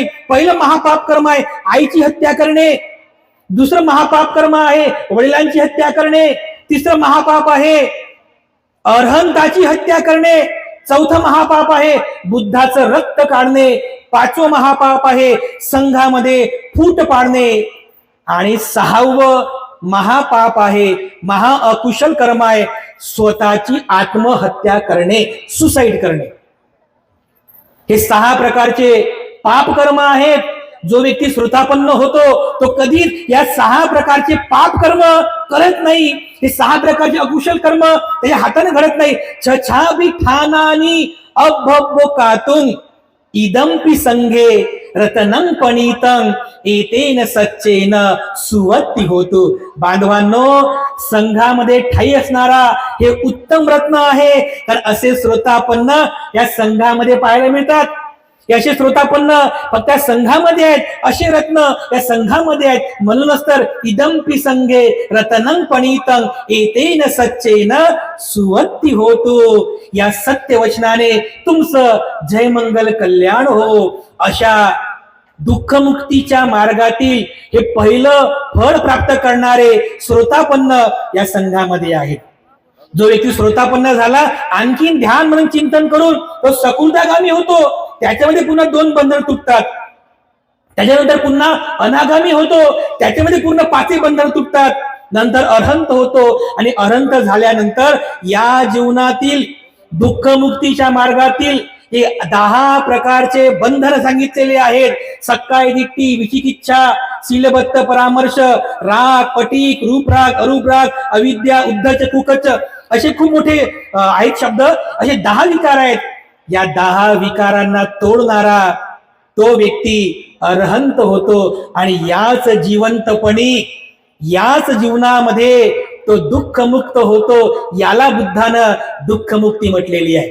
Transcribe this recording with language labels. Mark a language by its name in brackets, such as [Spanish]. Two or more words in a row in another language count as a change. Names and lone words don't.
[Marathi] पहिलं महापाप कर्म आहे आईची हत्या करणे, दुसरं महापाप कर्म आहे वडिलांची हत्या करणे, तिसरं महापाप आहे अरहंताची हत्या करणे, चौथं महापाप आहे बुद्धाचं रक्त काढणे, 5वं महापाप आहे संघामध्ये फूट पाडणे, आणि 6वं महापाप आहे, महा अकुशल कर्म आहे स्वतःची आत्महत्या करणे, सुसाईड करणे. हे 6 प्रकारचे पाप कर्म आहेत. जो व्यक्ती श्रोतापन्न होतो, तो कधीच या 6 प्रकारचे पाप कर्म करत नाही. हे 6 प्रकारचे अकुशल कर्म त्याच्या हाताने घडत नाही. [Pali] छछाभिठानानी अभ्भोकातुं इदंपि संघे रतनं पणितं एतेन सच्चेन सुवत्ती होतो. [Marathi] बांधवांनो, संघामध्ये ठाई असणारा हे उत्तम रत्न आहे. कारण असे श्रोतापन्न या संघामध्ये पाहायला मिळतात. याचे श्रोतापन्न फक्त संघामध्ये आहेत, असे रत्न या संघामध्ये आहेत. म्हणूनच तर [Pali] इदंपि संगे रतनं पणितं एतेन सच्चेन सुवत्ती होतो. [Marathi] या सत्य वचनाने तुमचं जय मंगल कल्याण हो. अशा दुःखमुक्तीच्या मार्गातील हे पहिलं फळ प्राप्त करणारे श्रोतापन्न या संघामध्ये आहेत. जो व्यक्ती श्रोतापन्न झाला, आणखीन ध्यान म्हणून चिंतन करून तो सकृदागामी होतो. त्याच्यामध्ये पुन्हा 2 बंधन तुटतात. त्याच्यानंतर पुन्हा अनागामी होतो, त्याच्यामध्ये पूर्ण 5 बंधन तुटतात. नंतर अरहंत होतो आणि अरहंत झाल्यानंतर या जीवनातील दुःखमुक्तीच्या मार्गातील हे 10 प्रकारचे बंधन सांगितलेले आहेत. [Pali] सकाय दिट्टी, विचिकिच्छा, शीलबद्ध परामर्श, राग, पटीक, रूपराग, अरूपराग, अविद्या, उद्धच, कुकच, [Marathi] असे खूप मोठे आहेत शब्द. असे 10 विकार आहेत. या 10 विकारांना तोडणारा तो व्यक्ती अरहंत होतो आणि याच जिवंतपणी, याच जीवनामध्ये तो दुःखमुक्त होतो. याला बुद्धानं दुःखमुक्ती म्हटलेली आहे.